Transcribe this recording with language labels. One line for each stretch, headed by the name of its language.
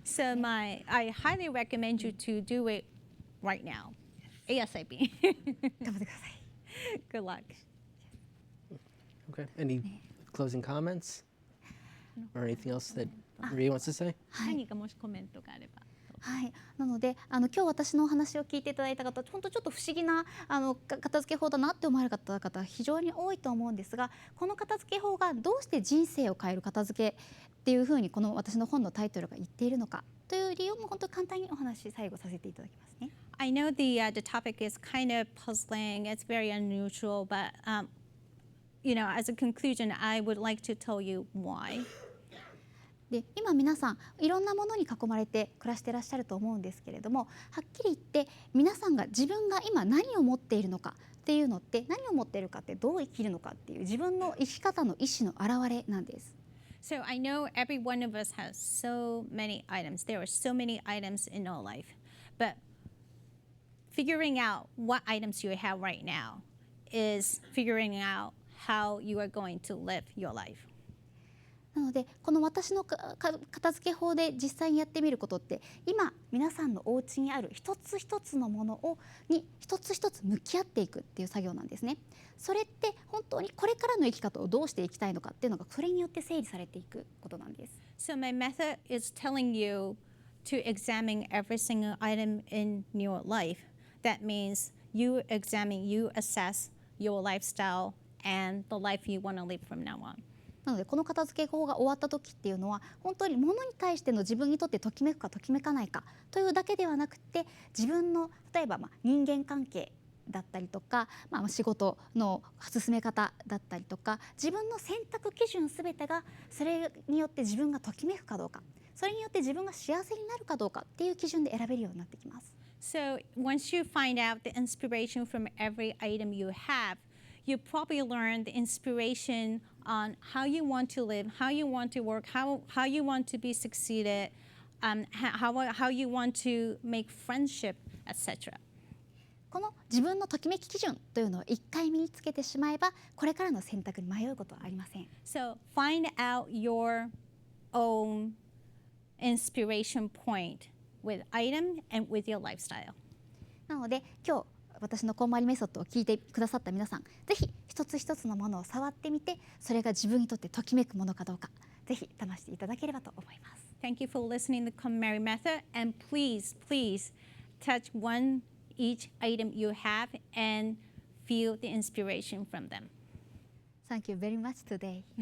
English: So I highly recommend you to do it right now, ASAP.
Japanese: 頑張ってください。
English: Good luck. Okay. Any closing comments or anything else that Marie wants to say?
Japanese: 何かもしコメントがあれば。はい、なので今日私のお話を聞いていただいた方、本当ちょっと不思議な片付け法だなって思われた方非常に多いと思うんですが、この片付け法がどうして人生を変える片付けっていうふうにこの私の本のタイトルが言っているのかという理由も本当に簡単にお話最後させていただきますね。
English: I know the topic is kind of puzzling. It's very unusual, but as a conclusion, I would like to tell you why.
Japanese: で今皆さんいろんなものに囲まれて暮らしていらっしゃると思うんですけれども、はっきり言って皆さんが自分が今何を持っているのかっていうのって、何を持っているかってどう生きるのかっていう自分の生き方の意思の表れなんです。
English: So I know every one of us has so many items. There are so many items in our life. But figuring out what items you have right now is figuring out how you are going to live your life.
Japanese: なのでこの私の片付け法で実際にやってみることって、今皆さんのお家にある一つ一つのものに一つ一つ向き合っていくっていう作業なんですね。それって本当にこれからの生き方をどうしていきたいのかっていうのがそれによって整理されていくことなんです。
English: So my method is telling you to examine every single item in your life. That means you examine, you assess your lifestyle and the life you want to live from now on.
Japanese: なのでこの片付け法が終わった時っていうのは、本当に物に対しての自分にとってときめくかときめかないかというだけではなくて、自分の例えば人間関係だったりとか、仕事の進め方だったりとか、自分の選択基準すべてがそれによって自分がときめくかどうか、それによって自分が幸せになるかどうかっていう基準で選べるようになってきます。
English: So once you find out the inspiration from every item you have, you probably learn the inspiration on how you want to live, how you want to work, how you want to be succeeded, how you want to make friendship, etc.
Japanese: この自分のときめき基準というのを一回身につけてしまえば、これからの選択に迷うことはありません。
English: So find out your own inspiration point with item and with your lifestyle.
Japanese: なので今日私のKonMariメソッドを聞いてくださった皆さん、ぜひ一つ一つのものを触ってみて、それが自分にとってときめくものかどうか、ぜひ試していただければと思います。
English: Thank you for listening to KonMari Method, and please touch each item you have and feel the inspiration from them. Thank you very much today.